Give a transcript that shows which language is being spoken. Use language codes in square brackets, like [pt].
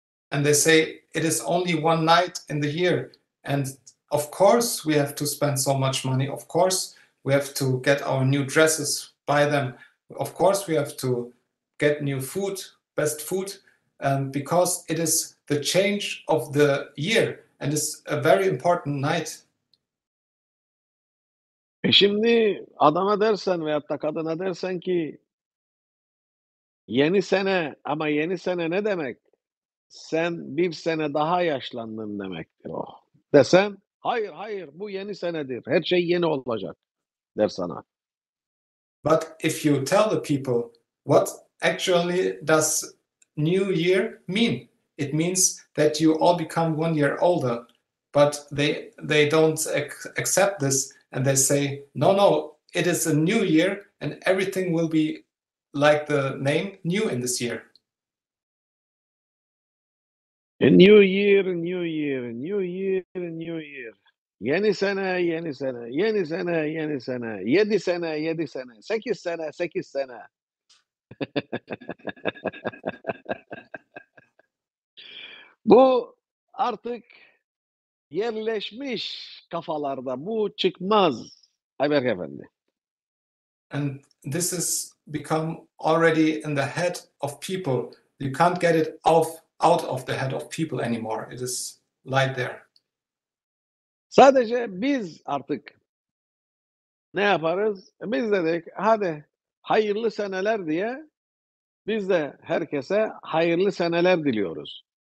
[en] And they say it is only one night in the year. And of course, we have to spend so much money. Of course, we have to get our new dresses, buy them. Of course, we have to get new food, best food, because it is the change of the year and it's a very important night. [tr] Şimdi adama dersen veyahut da kadına dersen ki yeni sene ama yeni sene ne demek? Sen bir sene daha yaşlandın demektir o. Desen hayır bu yeni senedir. Her şey yeni olacak der sana. [en] But if you tell the people what actually does new year mean, it means that you all become 1 year older. But they don't accept this and they say, no, it is a new year and everything will be like the name new in this year. A new year, new year, new year, new year. [tr] Yeni sene, yeni sene, yeni sene, yeni sene, 7 sene, 7 sene, 8 sene, 8 sene. Bu artık yerleşmiş kafalarda. Bu çıkmaz Ayberk Efendi. [en] And this has become already in the head of people. You can't get it out of the head of people anymore. It is right there. [tr] Sadece biz artık ne yaparız? Biz dedik hadi hayırlı seneler diye biz de herkese hayırlı seneler diliyoruz.